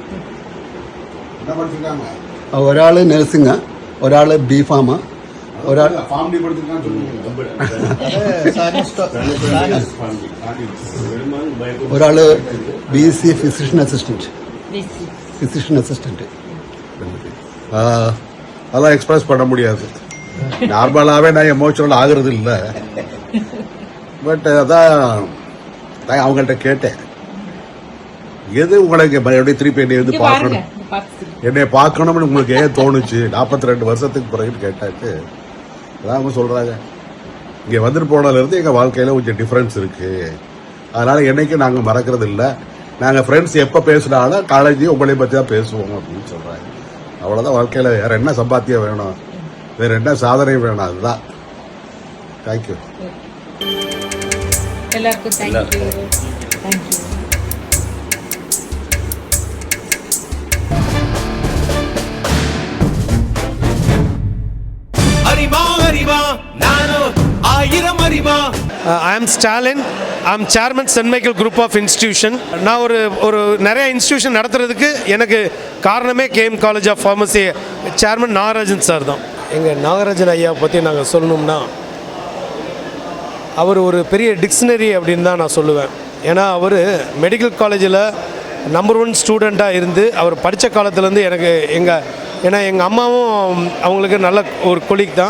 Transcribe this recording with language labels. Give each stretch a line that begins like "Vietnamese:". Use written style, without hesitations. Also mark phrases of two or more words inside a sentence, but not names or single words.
Malayalam: ഒരാൾ നഴ്സിംഗ്, ഒരാൾ BPharm, ഒരാൾ BC
English: physician assistant.
Tamil: அதெல்லாம் எக்ஸ்பிரஸ் பண்ண முடியாது. நார்மலாகவே நான் எமோஷனல் ஆகிறது இல்லை. பட் அதான் அவங்கள்ட்ட கேட்டேன், எது உங்களுக்கு எப்படி திருப்பி என்னை பார்க்கணும்னு உங்களுக்கு ஏன் தோணுச்சு 42 வருஷத்துக்கு பிறகு கேட்டாச்சு. அதான் அவங்க சொல்கிறாங்க, இங்கே வந்துட்டு போனதுலேருந்து எங்கள் வாழ்க்கையில் கொஞ்சம் டிஃப்ரென்ஸ் இருக்குது. அதனால் என்னைக்கும் நாங்கள் மறக்கிறது இல்லை. நாங்கள் ஃப்ரெண்ட்ஸ் எப்போ பேசினாலும் காலேஜ் உங்களை பற்றி தான் பேசுவோம் அப்படின்னு சொல்கிறாங்க. அவ்வளோதான் வாழ்க்கையில். வேறு என்ன சம்பாத்தியம் வேணும், வேறு என்ன சாதனை வேணும், அதுதான். தேங்க்யூ. எல்லாருக்கும் தேங்க்யூ.
English: I am Stalin. I am chairman St. Michael Group of Institution.
Tamil: நான் ஒரு நிறைய இன்ஸ்டிடியூஷன் நடத்துறதுக்கு எனக்கு காரணமே KM College of Pharmacy சேர்மன் நாகராஜன் சார் தான். எங்கள் நாகராஜன் ஐயா பற்றி நாங்கள் சொல்லணும்னா அவர் ஒரு பெரிய டிக்ஷனரி அப்படின்னு தான் நான் சொல்லுவேன். ஏன்னா அவர் மெடிக்கல் காலேஜில் நம்பர் 1 ஸ்டூடெண்ட்டாக இருந்து அவர் படித்த காலத்துலேருந்து ஏன்னா எங்கள் அம்மாவும் அவங்களுக்கு நல்ல ஒரு கொலீக் தான்.